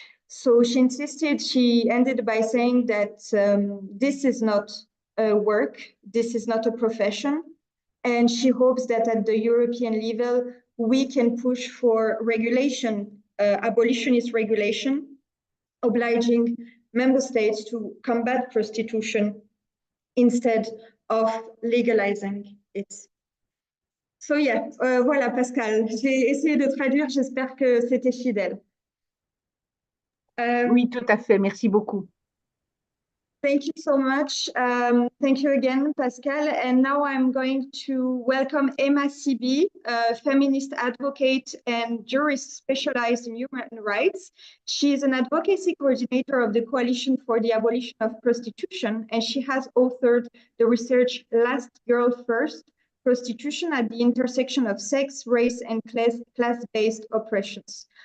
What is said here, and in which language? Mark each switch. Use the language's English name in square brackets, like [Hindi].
[English] So she insisted. She ended by saying that this is not a work, this is not a profession, and she hopes that at the European level we can push for regulation, abolitionist regulation, obliging member states to combat prostitution instead of legalizing it. So yeah, [French] voilà Pascale, j'ai essayé de traduire, j'espère que c'était fidèle. Oui, tout à fait, merci beaucoup. [English] Thank you so much. Thank you again, Pascale. And now I'm going to welcome Héma Sibi, a feminist advocate and jurist specialized in human rights. She is an advocacy coordinator of the Coalition for the Abolition of Prostitution, and she has authored the research Last Girl First, Prostitution at the Intersection of Sex, Race, and Class-Based Oppressions.